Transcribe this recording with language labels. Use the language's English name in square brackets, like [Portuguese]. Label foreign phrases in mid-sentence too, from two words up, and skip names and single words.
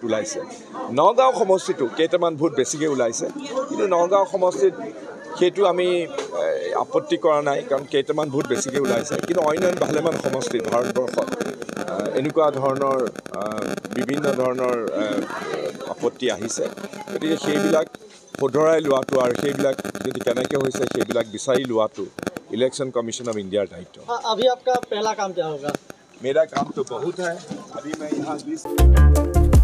[Assamese] ওলাইছে নগাঁও সমষ্টিটো কেইটামান ভোট বেছিকৈ ওলাইছে কিন্তু নগাঁও সমষ্টিত সেইটো আমি আপত্তি কৰা নাই কাৰণ কেইটামান ভোট বেছিকৈ ওলাইছে কিন্তু অন্যান্য ভালেমান সমষ্টিত ভাৰতবৰ্ষত এনেকুৱা ধৰণৰ বিভিন্ন ধৰণৰ আপত্তি আহিছে গতিকে সেইবিলাক শুধৰাই লোৱাটো আৰু সেইবিলাক যদি কেনেকৈ হৈছে সেইবিলাক বিচাৰি লোৱাটো [English] Election Commission of India [Assamese] दायित्व। [Hindi] अभी आपका पहला काम क्या होगा? मेरा काम तो बहुत है अभी मैं यहाँ